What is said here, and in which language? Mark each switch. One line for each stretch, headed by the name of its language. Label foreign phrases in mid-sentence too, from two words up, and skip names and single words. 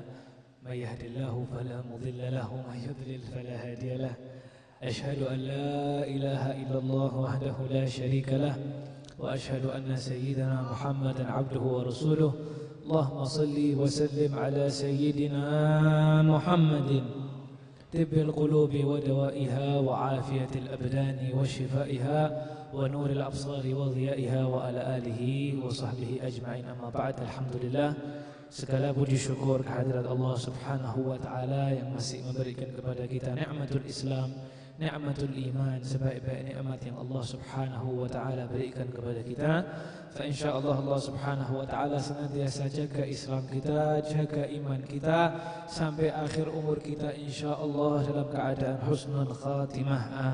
Arabic: من يهده الله فلا مضل له ومن يضلل فلا هادي له. أشهد أن لا إله إلا الله وحده لا شريك له وأشهد أن سيدنا محمدا عبده ورسوله. اللهم صل وسلم على سيدنا محمد طب القلوب ودوائها وعافية الأبدان وشفائها ونور الأبصار وضيائها وعلى آله وصحبه أجمعين أما بعد.
Indonesian: Alhamdulillah, segala puji syukur kehadirat Allah
Arabic: سبحانه وتعالى
Indonesian: yang masih memberikan kepada kita
Arabic: نعمة الإسلام, نعمة الإيمان,
Indonesian: sebaik-baik nikmat yang Allah
Arabic: سبحانه وتعالى
Indonesian: berikan kepada kita.
Arabic: فإن شاء الله
Indonesian: Allah
Arabic: سبحانه وتعالى
Indonesian: senantiasa jaga Islam kita, jaga iman kita sampai akhir umur kita insyaallah dalam keadaan
Arabic: حسن الخاتمة.